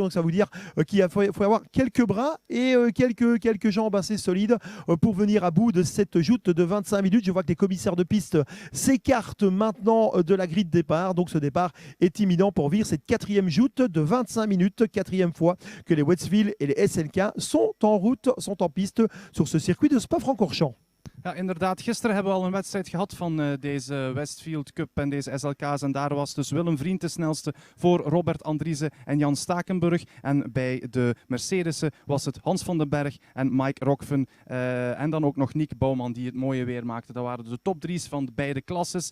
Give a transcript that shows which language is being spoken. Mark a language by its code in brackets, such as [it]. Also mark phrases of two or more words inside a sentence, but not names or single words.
[fr] Donc ça veut dire qu'il faut avoir quelques bras et quelques jambes assez solides pour venir à bout de cette joute de 25 minutes. Je vois que les commissaires de piste s'écartent maintenant de la grille de départ. Donc ce départ est imminent pour vivre cette quatrième joute de 25 minutes. Quatrième fois que les Westfield et les SLK sont en route, sont en piste sur ce circuit de Spa-Francorchamps. [nl] Ja, inderdaad. Gisteren hebben we al een wedstrijd gehad van deze Westfield Cup en deze SLK's. En daar was dus Willem Vriend de snelste voor Robert Andriessen en Jan Stakenburg. En bij de Mercedes'en was het Hans van den Berg en Mike Rockven. En dan ook nog Nick Bouwman die het mooie weer maakte. Dat waren de top 3's van beide klasses.